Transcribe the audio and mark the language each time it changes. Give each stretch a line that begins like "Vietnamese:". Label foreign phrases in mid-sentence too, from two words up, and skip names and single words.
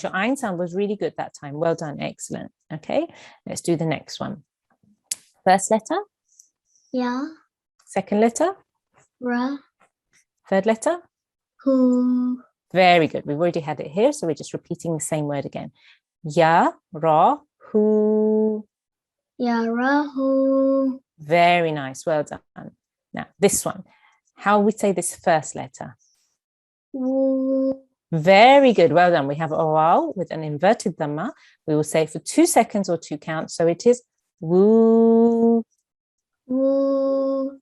English: Your ain sound was really good that time. Well done. Excellent. Okay. Let's do the next one. First letter. Ya. Second letter. Ra. Third letter. Hu. Very good. We've already had it here. So we're just repeating the same word again. Ya, ra, hu. Yarahu. Very nice. Well done. Now, this one. How we say this first letter? Wu. Very good. Well done. We have oral with an inverted dhamma. We will say it for 2 seconds or 2 counts. So it is woo. Wu.